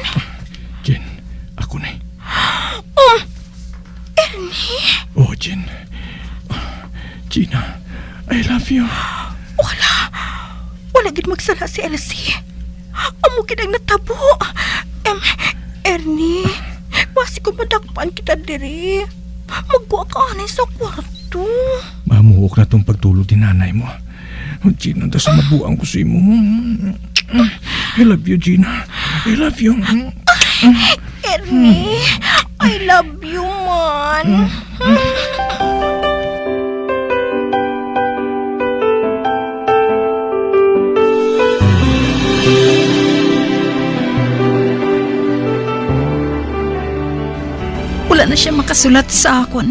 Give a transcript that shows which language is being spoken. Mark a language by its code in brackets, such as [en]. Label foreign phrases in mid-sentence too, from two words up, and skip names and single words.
[hil] Jen, ako na. Ernie, Oh, Jen. Gina, [en] I love you. [hil] wala gid magsala si Elsie. Amo gid ang natabo. Ernie, basi ko madakpan kita diri. Magbuwa ka anay sa kwarto. Mamuhok na tong pagtulog din nanay mo. Oh, Gina, tas mabuang ko sa imo. [en] I love you, Gina. I love you. Ernie, I love you, [hil] man. Wala na siya makasulat sa akon.